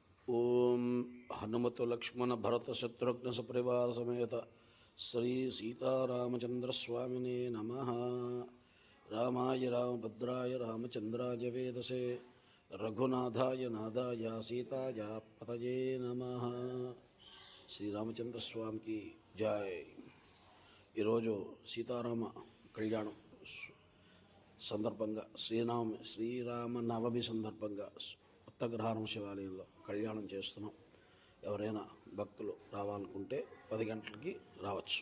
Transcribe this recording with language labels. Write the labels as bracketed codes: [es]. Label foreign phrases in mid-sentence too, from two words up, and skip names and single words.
[sa] ओम हनुमत लक्ष्मण भरत शत्रुघ्न सपरिवार समेत श्री सीतारामचंद्र स्वामिने नमः। रामाय रामभद्राय रामचंद्राय वेदसे रघुनाथाय नादाय सीताय पतये नमः। [hi] श्री रामचंद्र स्वामी की जय। [te] ఈరోజు సీతారామ కళ్యాణం సందర్భంగా శ్రీరామ నవమి సందర్భంగా ఉత్తగ్రహారం శివాలయంలో కళ్యాణం చేస్తున్నాం. ఎవరైనా భక్తులు రావాలనుకుంటే 10 గంటలకి రావచ్చు.